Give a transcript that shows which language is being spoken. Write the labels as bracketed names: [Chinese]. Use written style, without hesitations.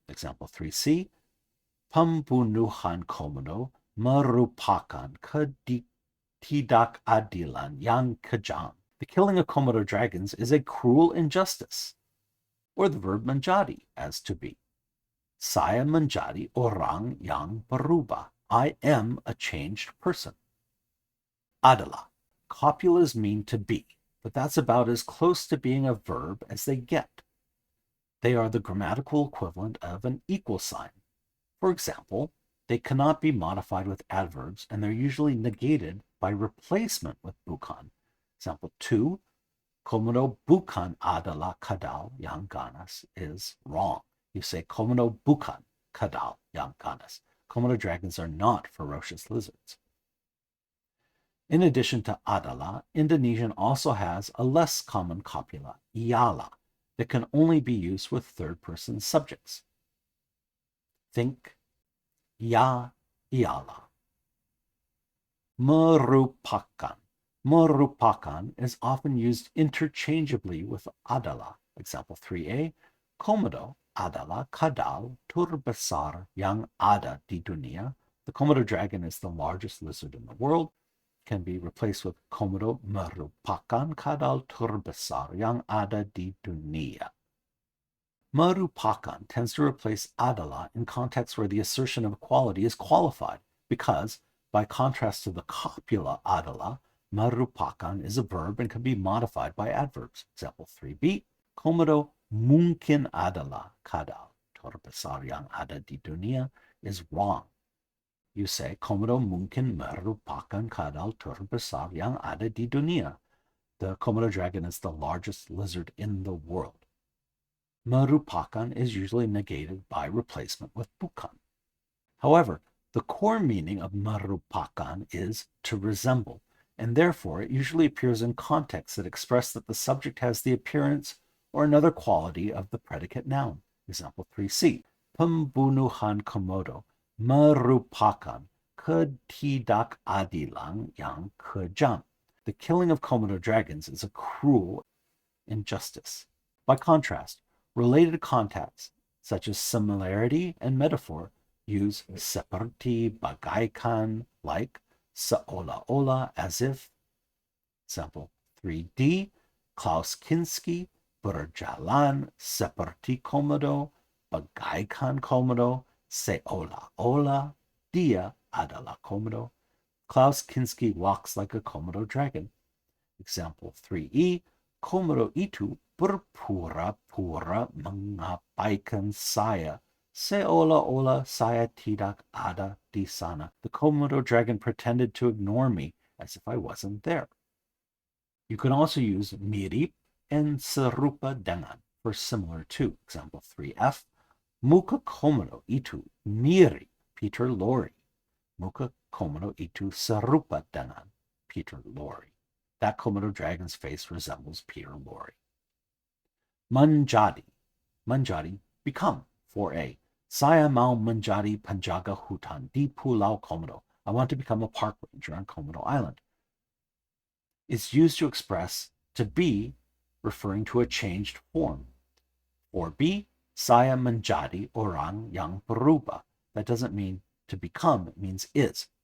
[Indonesian] Example 3c, pembunuhan Komodo merupakan ketidakadilan yang kejam. [English] The killing of Komodo dragons is a cruel injustice. Or the verb menjadi, as to be. [Indonesian] Saya menjadi orang yang berubah. [English] I am a changed person. [Indonesian] Adalah. [English] Copulas mean to be, but that's about as close to being a verb as they get. They are the grammatical equivalent of an equal sign. For example, they cannot be modified with adverbs, and they're usually negated by replacement with bukan. [Indonesian] Example 2, Komodo bukan adalah kadal yang ganas [English] is wrong. You say [Indonesian] Komodo bukan kadal yang ganas. [English] Komodo dragons are not ferocious lizards. In addition to adalah, Indonesian also has a less common copula, ialah, that can only be used with third-person subjects. Think, [Indonesian] ya ialah. Merupakan. [English] Merupakan is often used interchangeably with adalah. [Indonesian] Example 3a, Komodo adalah kadal terbesar yang ada di dunia. [English] The Komodo dragon is the largest lizard in the world. Can be replaced with [Indonesian] Komodo merupakan kadal terbesar yang ada di dunia. [English] Merupakan tends to replace adalah in contexts where the assertion of equality is qualified because, by contrast to the copula adalah, merupakan is a verb and can be modified by adverbs. [Indonesian] Example 3b, Komodo mungkin adalah kadal terbesar yang ada di dunia [English] is wrong. You say [Indonesian] Komodo mungkin merupakan kadal terbesar yang ada di dunia. [English] The Komodo dragon is the largest lizard in the world. Merupakan is usually negated by replacement with bukan. However, the core meaning of merupakan is to resemble, and therefore it usually appears in contexts that express that the subject has the appearance or another quality of the predicate noun. [Indonesian] Example 3c, pembunuhan Komodo merupakan ketidakadilan yang kejam. [English] The killing of Komodo dragons is a cruel injustice. By contrast, related contexts such as similarity and metaphor use seperti bagaikan, like, seolah-olah, as if. [Indonesian] Example 3d, Klaus Kinski berjalan seperti Komodo, bagaikan Komodo, seolah-olah dia adalah Komodo. [English] Klaus Kinski walks like a Komodo dragon. [Indonesian] Example 3e, Komodo itu berpura-pura mengabaikan saya, seolah-olah saya tidak ada di sana. [English] The Komodo dragon pretended to ignore me as if I wasn't there. You can also use mirip and serupa dengan for similar to. [Indonesian] Example 3f, muka Komodo itu mirip Peter Lorre. Muka Komodo itu serupa dengan Peter Lorre. [English] That Komodo dragon's face resembles Peter Lorre. Menjadi. Menjadi, become. 4a. [Indonesian] Saya mau menjadi penjaga hutan di Pulau Komodo. [English] I want to become a park ranger on Komodo Island. It's used to express to be, referring to a changed form. 4b. [Indonesian] Saya menjadi orang yang berubah. [English] That doesn't mean to become, it means is.